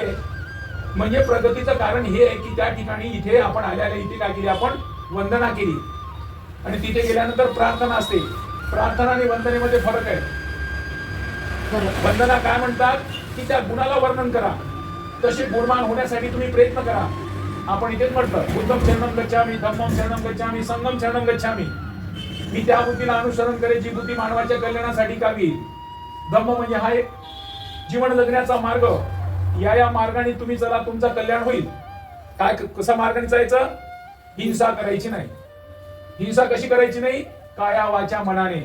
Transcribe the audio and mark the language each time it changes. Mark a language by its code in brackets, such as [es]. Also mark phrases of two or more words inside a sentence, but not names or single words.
[mr] म्हणजे प्रगतीचं कारण हे आहे की त्या ठिकाणी इथे आपण आल्याला इथे काय केली, आपण वंदना केली, आणि तिथे गेल्यानंतर प्रार्थना असते. प्रार्थना आणि वंदनेमध्ये फरक आहे. वंदना काय म्हणतात की त्या गुणाला वर्णन करा, तसे गुणवान होण्यासाठी तुम्ही प्रयत्न करा. आपण इथेच म्हटलं, [pi] बुद्धम शरणम गच्छामि, धम्मम शरणम गच्छामि, संघम शरणम गच्छामि. [mr] मी त्या बुद्धीला अनुसरण करेन जी बुद्धी मानवाच्या कल्याणासाठी कावी. धम्म म्हणजे हा एक जीवन जगण्याचा मार्ग. या मार्गाने तुम्ही चला, तुमचं कल्याण होईल. काय, कसा मार्गाने जायचं? हिंसा करायची नाही. हिंसा कशी करायची नाही? काया वाचा मनाने.